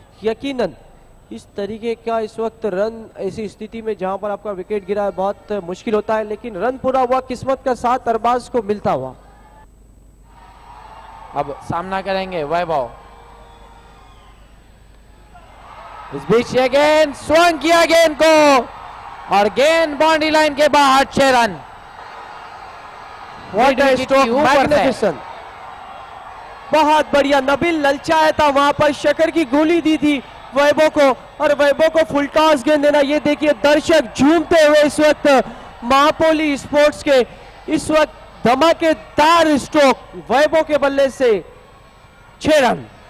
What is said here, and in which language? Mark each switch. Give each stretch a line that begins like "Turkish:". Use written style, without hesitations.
Hindi: यकीनन इस तरीके का इस वक्त रन ऐसी स्थिति में जहां पर आपका विकेट गिरा है बहुत मुश्किल होता है, लेकिन रन पूरा हुआ, किस्मत का साथ अरबाज को मिलता हुआ। अब सामना करेंगे वैभव, इस बीच ये गेंद स्वंग किया गेंद को, और गेंद बाउंड्री लाइन के बाहर 6 run.
English: What a stroke, magnificent,
Hindi: बहुत बढ़िया। नबील ललचाया था वहां पर, शकर की गोली दी थी वैभव को, और वैभव को फुल टॉस गेंद देना। ये देखिए दर्शक झूमते हुए इस वक्त महापोली स्पोर्ट्स के इस वक्त धमाकेदार स्ट्रोक वैभव के बल्ले से 6 रन।